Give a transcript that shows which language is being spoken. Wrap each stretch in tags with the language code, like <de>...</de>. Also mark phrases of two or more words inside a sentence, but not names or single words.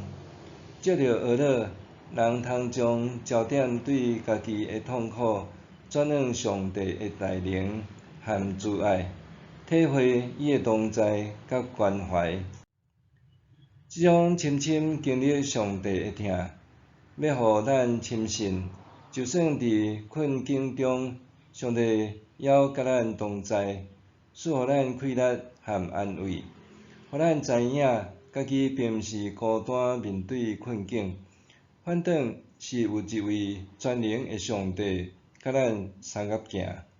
<nan>借着学了，人通将焦点对家己的痛苦转向上帝的大能和慈爱，体会伊的同在甲关怀。这种深深经历上帝的疼，要互咱深信，就算伫困境中，上帝还甲咱同在，赐予咱快乐和安慰，互咱知影家己并毋是孤单面对困境，反倒是有一位全能的上帝甲咱相合行。</nan>